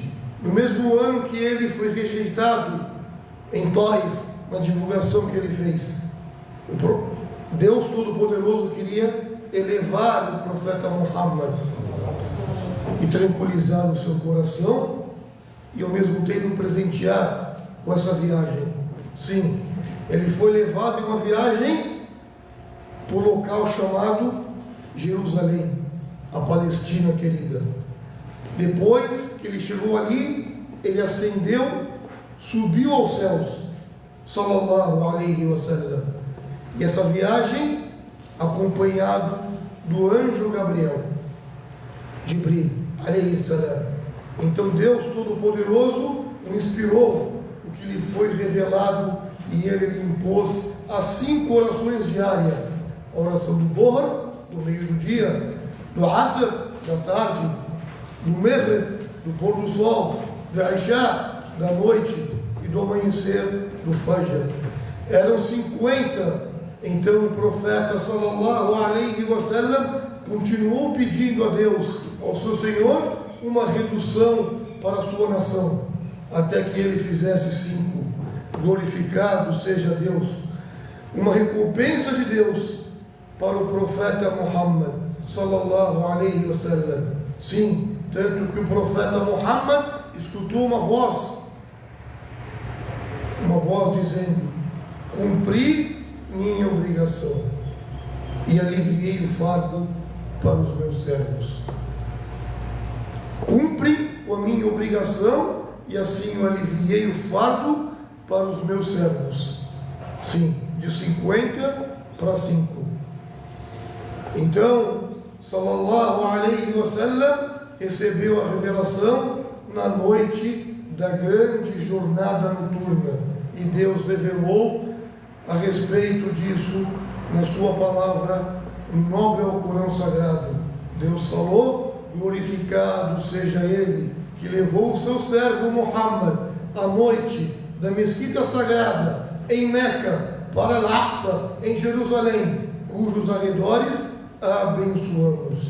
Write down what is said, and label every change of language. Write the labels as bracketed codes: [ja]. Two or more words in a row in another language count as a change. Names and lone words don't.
[pt] No mesmo ano que ele foi rejeitado em Taif, na divulgação que ele fez, Deus Todo-Poderoso queria elevar o profeta Muhammad e tranquilizar o seu coração e ao mesmo tempo presentear com essa viagem. Sim, ele foi levado em uma viagem para o local chamado Jerusalém, a Palestina querida. Depois que ele chegou ali, ele ascendeu, subiu aos céus, [ar] صلى الله عليه وسلم. [pt] E essa viagem, acompanhado do anjo Gabriel, [ar] جبريل عليه السلام. [pt] Então Deus Todo-Poderoso o inspirou o que lhe foi revelado e ele lhe impôs as 5 orações diárias: a oração do Dhuhr, do meio do dia, do Asr, da tarde, do Maghrib, do pôr do sol, do Isha, da noite, e do amanhecer, do Fajr. Eram 50. Então o profeta [ar] صلى الله عليه وسلم [pt] continuou pedindo a Deus, ao seu Senhor, uma redução para a sua nação, até que ele fizesse 5. Glorificado seja Deus. Uma recompensa de Deus para o profeta Muhammad [ar] صلى الله عليه وسلم. [pt] Sim, tanto que o profeta Muhammad escutou uma voz dizendo: cumpri minha obrigação e aliviei o fardo para os meus servos. Cumpri a minha obrigação e assim eu aliviei o fardo para os meus servos. Sim, de 50 para 5. Então, [ar] صلى الله عليه وسلم [pt] recebeu a revelação na noite da grande jornada noturna, e Deus revelou a respeito disso na sua palavra, nobre ao Corão Sagrado. Deus falou: glorificado seja ele que levou o seu servo Muhammad à noite da mesquita sagrada em Meca para Al-Aqsa em Jerusalém, cujos arredores abençoamos.